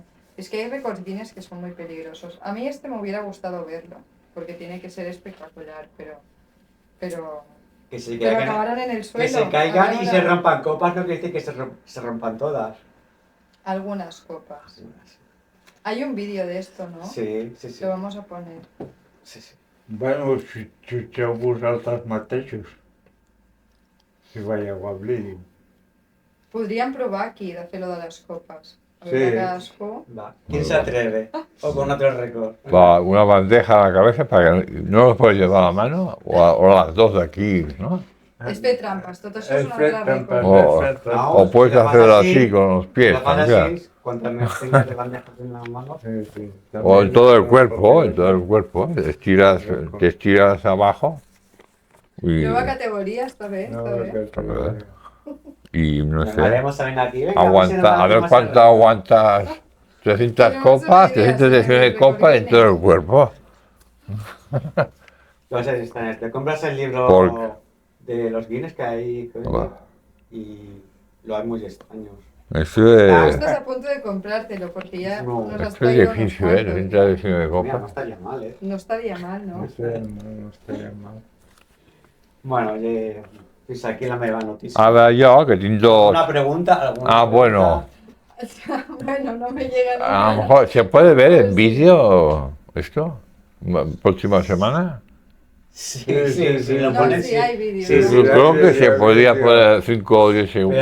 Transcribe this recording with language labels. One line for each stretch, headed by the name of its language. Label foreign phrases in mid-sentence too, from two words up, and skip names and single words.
Spanish: Es que hay récords Guinness que son muy peligrosos. A mí me hubiera gustado verlo, porque tiene que ser espectacular, pero acabaron en el suelo. Que se caigan y se rompan copas no quiere decir que se rompan todas. Algunas copas. Hay un vídeo de esto, ¿no? Sí. Lo vamos a poner. Sí.
Catalan: Bueno, xutxeu vosaltres mateixos. Si veieu el vídeo. Podríem provar aquí de fer lo de les copes. A Sí. veure cadascú. Va.
Spanish: ¿Quién se atreve? O con otro récord. va una bandeja a la cabeza para que no los puedes llevar a la mano o las dos de aquí, ¿no?
Catalan: És fer trampes, tot això és un Fet altre trampes, rècord.
Spanish: No, O puedes si lo hacerlo haces así con los pies Si lo haces también. así, cuantas más tengas de bandejas en las manos. Sí. O en todo el cuerpo, te estiras abajo y, Nueva categoría,
Catalan: està bé, està bé.
Spanish: y no sé, Haremos también aquí. Venga, a ver cuánto aguantas 300 copas, 319 copas en todo el cuerpo. No sé si está en este. Compras el libro de los Guinness que hay y lo hay muy extraños. Eso Estás a punto de comprártelo porque ya nos has es traído unos difícil, cuantos. 319 Mira, no copas. estaría mal, ¿eh? No estaría mal, ¿no?
Catalan: No estaria mal.
Spanish: Bueno, pues aquí la meva noticia. Ahora yo, que tengo... ¿Alguna pregunta? bueno. Bueno, no me llega A nada. lo mejor, ¿se puede ver en vídeo esto? ¿Próxima semana? Sí, No, lo pones. sí hay vídeo. Sí, Yo creo que se podría poner 5 o 10 segundos.